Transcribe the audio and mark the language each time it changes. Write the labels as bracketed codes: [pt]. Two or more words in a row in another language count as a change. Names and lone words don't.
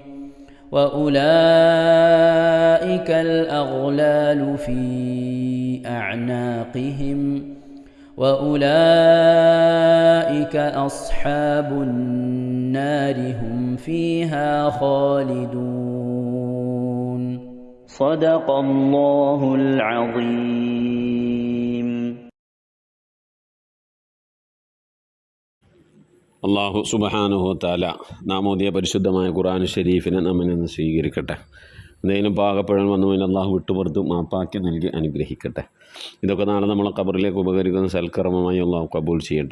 [ar] وأولئك الأغلال في أعناقهم وأولئك أصحاب النار هم فيها خالدون صدق الله العظيم. الله سبحانه وتعالى [ml] നാം ഓതിയ പരിശുദ്ധമായ ഖുർആൻ ഷരീഫിനെ നമ്മിൽ നിന്ന് സ്വീകരിക്കട്ടെ. എന്തെങ്കിലും പാകപ്പഴം വന്നു കഴിഞ്ഞാൽ അള്ളാഹു വിട്ടുപുറത്ത് മാപ്പാക്കി നൽകി അനുഗ്രഹിക്കട്ടെ. ഇതൊക്കെ നാളെ നമ്മളെ ഖബറിലേക്ക് ഉപകരിക്കുന്ന സൽക്കർമ്മമായി അള്ളാഹു കബൂൽ ചെയ്യട്ടെ.